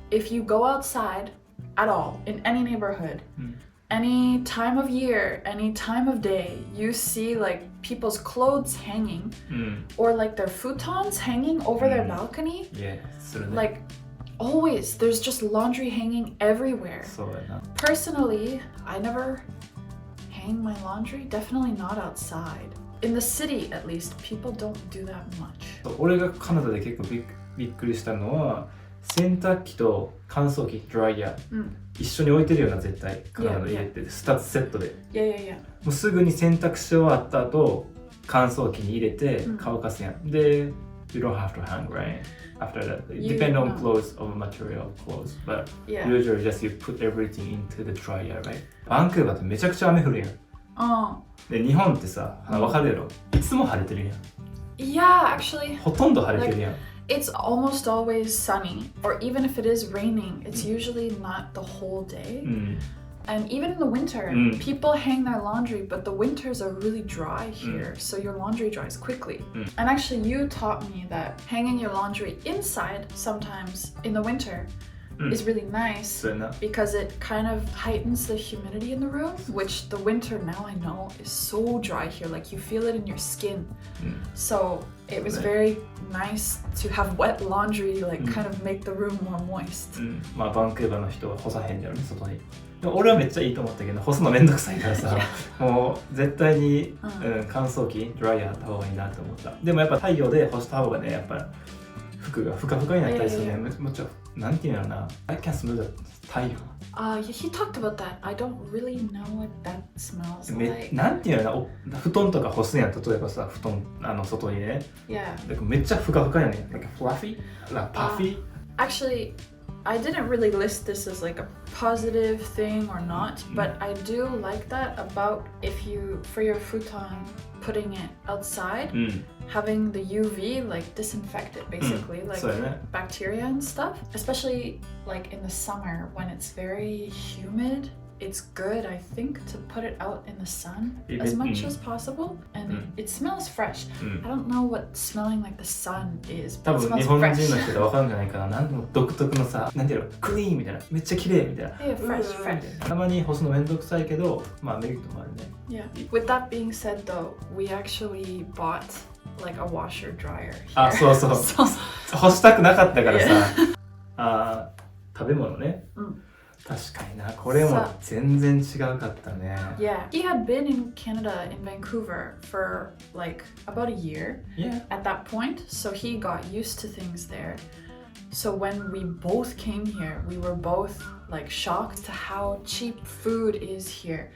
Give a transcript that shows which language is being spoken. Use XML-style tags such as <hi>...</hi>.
<en>If you go outside at all, in any neighborhood, any time of year, any time of day, you see like people's clothes hanging or like their futons hanging over their balcony. Yeah, like always, there's just laundry hanging everywhere. Personally, I never hang my laundry, definitely not outside. In the city, at least, people don't do that much.</en> <ja>俺がカナダで結構びっくりしたのは、洗濯機と乾燥機、ドライヤー、一緒に置いてるような絶対カナダの家って2つセットで。もうすぐに洗濯し終わった後、乾燥機に入れて乾かすやん。</ja> <en>で、you don't have to hang, right? After that, it depends on clothes of material clothes, but usually just you put everything into the dryer, right?</en> <ja>バンクーバーってめちゃくちゃ雨降るやん。で、日本ってさ、わかるやろ？いつも晴れてるやん。</ja> <en>Yeah, actually.</en> <ja>ほとんど晴れてるやん。</ja> <en>It's almost always sunny, or even if it is raining, it's usually not the whole day. And even in the winter, people hang their laundry, but the winters are really dry here, so your laundry dries quickly. And actually, you taught me that hanging your laundry inside sometimes in the winter is really nice because it kind of heightens the humidity in the room, which the winter now I know is so dry here, like you feel it in your skin. So it was very nice to have wet laundry, like kind of make the room more moist.</en> <ja>まあバンクーバーの人は干さへんだよね、外に。でも俺はめっちゃいいと思ったけど、干すのめんどくさいからさ、もう絶対に、乾燥機、ドライヤーあった方がいいなと思った。でもやっぱ太陽で干した方がね、やっぱ服がふかふかになったりするね。もちろん、なんていうのな、</ja> <en>I can smell the</en> <ja>太陽。</ja> <en>He talked about that. I don't really know what that smells like.</en> <ja>なんていうのな、布団とか干すやん、例えばさ、布団、外にね。だからめっちゃふかふかやねん。</ja> <en>Like fluffy? Like puffy? Actually, I didn't really list this as like a positive thing or not, but I do like that about if you, for your futon, putting it outside, having the UV like disinfect it basically, like bacteria and stuff. Especially like in the summer when it's very humid, it's good, I think, to put it out in the sun as much as possible, and it smells fresh. I don't know what smelling like the sun is, but it smells fresh.</en> <ja>多分日本人の人でわかるんじゃないかな。なんでも独特のさ、なんていうの、クリーンみたいな、めっちゃ綺麗みたいな。</ja> <en>fresh.</en> <ja>たまに干すのめんどくさいけど、まあメリットもあるね。</ja> <en>With that being said, though, we actually bought like a washer dryer here.</en> <ja>あ、そうそう。干したくなかったからさ。食べ物ね。確かにな、これも全然違うかったね。</ja> <en>Yeah, he had been in Canada, in Vancouver, for like about a year at that point, so he got used to things there. So when we both came here, we were both like shocked to how cheap food is here.</en>